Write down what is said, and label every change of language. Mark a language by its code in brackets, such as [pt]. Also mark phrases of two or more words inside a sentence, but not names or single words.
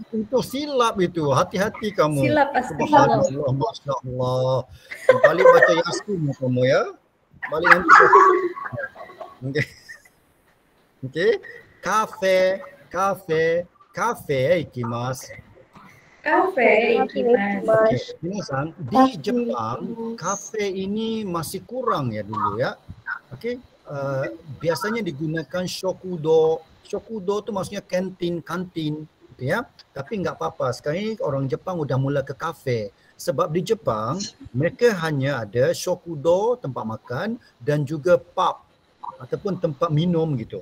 [ms] Itu silap itu. Hati-hati kamu. Silap, astagfirullah. [ar] سبحان الله، ما شاء الله. [ms] Balik baca Yasin kamu ya. Balik nanti. Okey. Okey. [ja] Kafe ikimasu. Cafe ikimasu. [id] Minasan, di Jepang kafe ini masih kurang ya dulu ya. Okey, biasanya digunakan shokudo. Shokudo itu maksudnya kantin, gitu ya. Tapi enggak apa-apa. Sekarang ini orang Jepang udah mula ke kafe. Sebab di Jepang mereka hanya ada shokudo, tempat makan, dan juga pub ataupun tempat minum gitu.